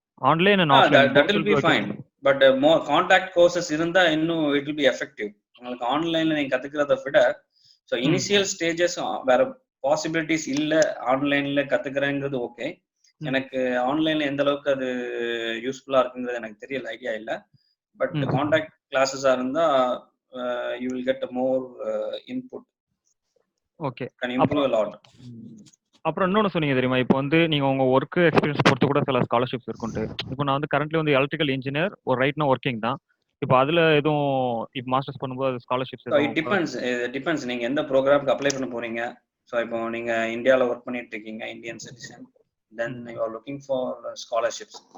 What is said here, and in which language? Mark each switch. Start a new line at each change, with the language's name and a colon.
English: online and offline that will be fine, but more contact courses
Tamil: இருந்தா இன்னும்
English: it will be effective.
Tamil: உங்களுக்கு ஆன்லைன்ல நீங்க கத்துக்கிறத விட சோ இனிஷியல் ஸ்டேஜஸ் வேற பாசிபிலிட்டிஸ் இல்ல ஆன்லைன்ல கத்துக்கிறேங்கிறது ஓகே. எனக்கு ஆன்லைன்ல எந்த அளவுக்கு அது யூஸ்ஃபுல்லா இருக்குங்கிறது எனக்கு தெரியல, ஐடியா இல்ல.
English: but contact கிளாஸஸா
Tamil: இருந்தா
English: you will get more input.
Tamil: Okay.
English: can improve a lot.
Tamil: அப்புறம் இன்னொன்னு சொன்னீங்க தெரியுமா, இப்போ வந்து நீங்க உங்க ஒர்க் எக்ஸ்பீரியன்ஸ் பொறுத்து கூட சில ஸ்காலர்ஷிப்ஸ் இருக்குன்ட்டு. இப்போ நான் வந்து கரண்ட்லி வந்து எலக்ட்ரிக்கல் இன்ஜினியர், ஒரு ரைட் நான் ஒர்க்கிங் தான். இப்போ அதுல எதுவும் இப்போ மாஸ்டர்ஸ் பண்ணும்போது ஸ்காலர்ஷிப்ஸ் இட் டிபெண்ட்ஸ் நீங்க எந்த ப்ரோக்ராம்க்கு அப்ளை பண்ண போறீங்க. ஸோ இப்போ நீங்க இந்தியாவில் ஒர்க் பண்ணிட்டு இருக்கீங்க, Indian citizen,
English: Then you are looking for scholarships.